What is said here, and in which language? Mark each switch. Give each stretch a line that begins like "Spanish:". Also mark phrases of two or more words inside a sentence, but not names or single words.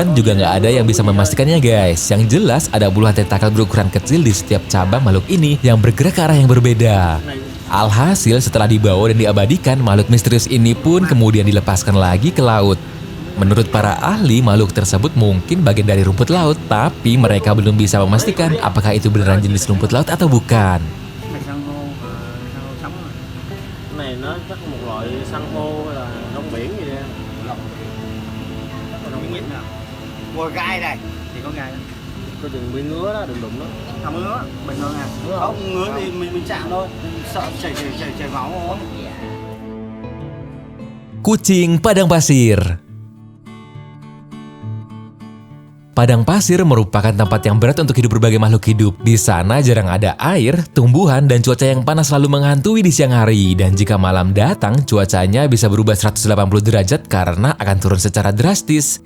Indonesian: Juga nggak ada yang bisa memastikannya guys. Yang jelas ada puluhan tentakel berukuran kecil di setiap cabang makhluk ini yang bergerak ke arah yang berbeda. Alhasil setelah dibawa dan diabadikan, makhluk misterius ini pun kemudian dilepaskan lagi ke laut. Menurut para ahli, makhluk tersebut mungkin bagian dari rumput laut, tapi mereka belum bisa memastikan apakah itu beneran jenis rumput laut atau bukan.
Vietnamese: Này nó chắc một loại san hô là rong biển gì đó. Rong biển nào? Ngồi gai này thì có gai. Có đừng bị ngứa đó, đừng đụng nó. Không ngứa, bình thường à. Không ngứa thì mình chạm thôi. Sợ chảy máu không?
Indonesian: Kucing padang pasir. Padang pasir merupakan tempat yang berat untuk hidup berbagai makhluk hidup. Di sana jarang ada air, tumbuhan, dan cuaca yang panas selalu menghantui di siang hari. Dan jika malam datang, cuacanya bisa berubah 180 derajat karena akan turun secara drastis.